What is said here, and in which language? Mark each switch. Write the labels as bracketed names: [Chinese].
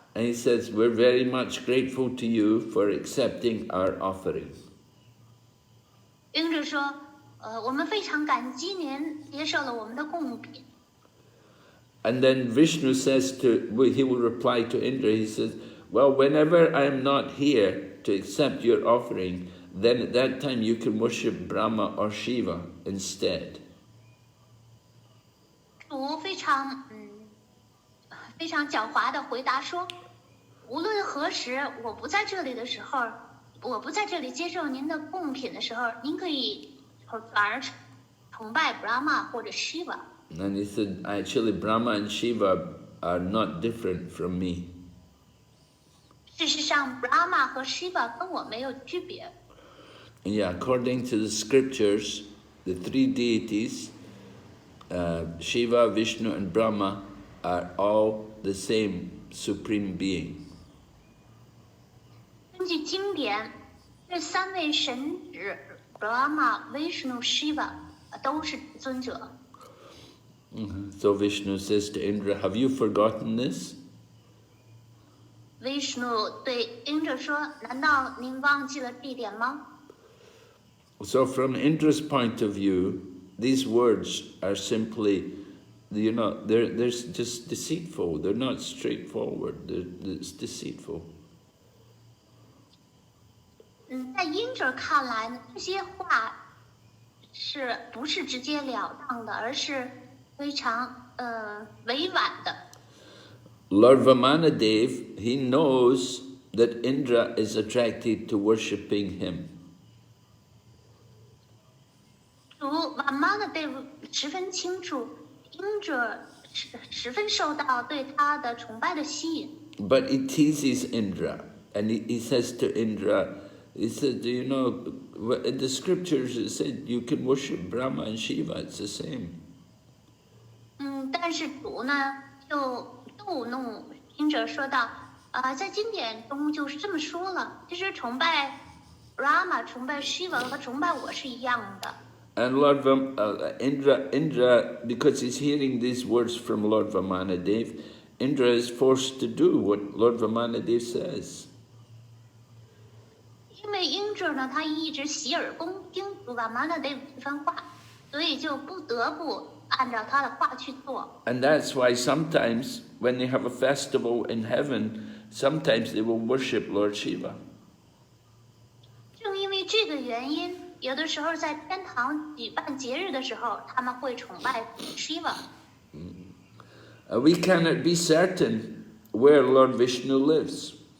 [English] And he says, "We're very much grateful to you for accepting our offering." [Chinese] 英者说，我们非常感激您接受了我们的供品。 [English] And then Vishnu says he will reply to Indra. He says, well, whenever I'm not here to accept your offering, then at that time you can worship Brahma or Shiva instead. [Chinese] 主非常狡猾的回答说，无论何时我不在这里的时候，我不在这里接受您的贡品的时候，您可以转而崇拜 Brahma 或者 Shiva。 [English] And he said, actually, Brahma and Shiva are not different from me. [Chinese] 事实上 Brahma 和 Shiva 跟我没有区别。 [English] And yeah, according to the scriptures, the three deities, Shiva, Vishnu, and Brahma, are all the same supreme being. [Chinese] 根据经典，这三位神指 Brahma、Vishnu、Shiva 都是尊者。 [English] So Vishnu says to Indra, have you forgotten this? [Chinese] Vishnu 对 Indra 说：“难道您忘记了这一点吗？” [English] So from Indra's point of view, these words are simply, they're just deceitful. They're not straightforward. It's deceitful. [Chinese] 在 Indra 看来呢，这些话不是直截了当的，而是非常委婉的。 [English] Lord Vamanadev, he knows that Indra is attracted to worshipping him. [Chinese] 主 Vamanadev 十分清楚 ，Indra 十分受到对他的崇拜的吸引。 [English] But he teases Indra, and he says to Indra, he said, in the scriptures it said you can worship Brahma and Shiva, it's the same. [Chinese] 但是主呢就逗弄 Indra 说道，在经典中就是这么说了，其实崇拜 Brahma、崇拜 Shiva 和崇拜我是一样的。 [English] And Lord Indra, because he's hearing these words from Lord Vamanadev, Indra is forced to do what Lord Vamanadev says. [Chinese] 因为 Indra 呢，他一直洗耳恭听主 Vamanadev 这番话，所以就不得不按照他的话去做。 [English] And that's why sometimes when they have a festival in heaven, sometimes they will worship Lord Shiva. [Chinese] 正因为这个原因，有的时候在天堂举办节日的时候，他们会崇拜 Shiva。 [English] We cannot be certain where Lord Vishnu lives.